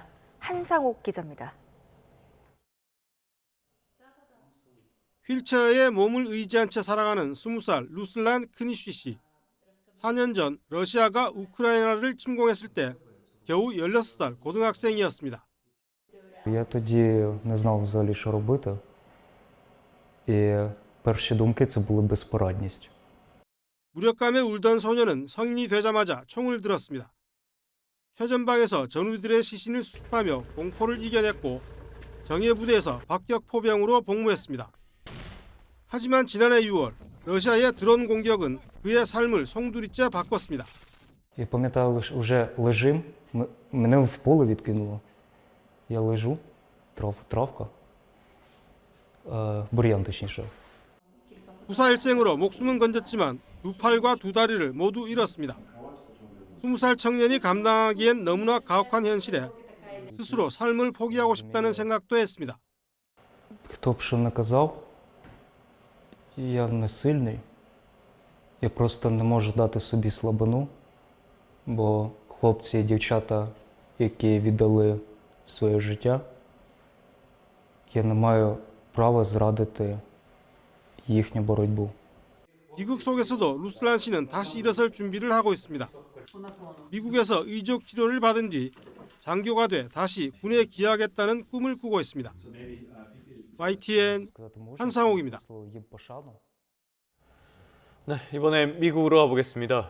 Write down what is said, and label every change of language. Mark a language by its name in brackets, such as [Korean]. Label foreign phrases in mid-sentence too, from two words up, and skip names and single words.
[Korean] 한상옥 기자입니다. 휠체어에 몸을 의지한 채 살아가는 20살 루슬란 크니쉬 씨. 4년 전 러시아가 우크라이나를 침공했을 때 겨우 16살 고등학생이었습니다. [Ukrainian] Я тоді не знав взагалі, що робити. І перші думки це були безпорадність. [Korean] 무력감에 울던 소녀는 성인이 되자마자 총을 들었습니다. 최전방에서 전우들의 시신을 수습하며 공포를 이겨냈고 정예 부대에서 박격 포병으로 복무했습니다. 하지만 지난해 6월 러시아의 드론 공격은 그의 삶을 송두리째 바꿨습니다. [Ukrainian] Я пам'ятаю, вже лежим, мене в поле відкинуло. Я лежу, травка, бур'ян точніше. [Korean] 부사일생으로 목숨은 건졌지만 두 팔과 두 다리를 모두 잃었습니다. 20살 청년이 감당하기엔 너무나 가혹한 현실에 스스로 삶을 포기하고 싶다는 생각도 했습니다. [Ukrainian] Хто б що не казав, я не сильний. Я просто не можу дати собі слабину, бо хлопці і дівчата, які віддали своє життя, я не маю права зрадити їхню боротьбу. [Korean] 비극 속에서도 루슬란 씨는 다시 일어설 준비를 하고 있습니다. 미국에서 의족 치료를 받은 뒤 장교가 돼 다시 군에 귀하겠다는 꿈을 꾸고 있습니다. YTN 한상옥입니다. 네, 이번엔 미국으로 가보겠습니다.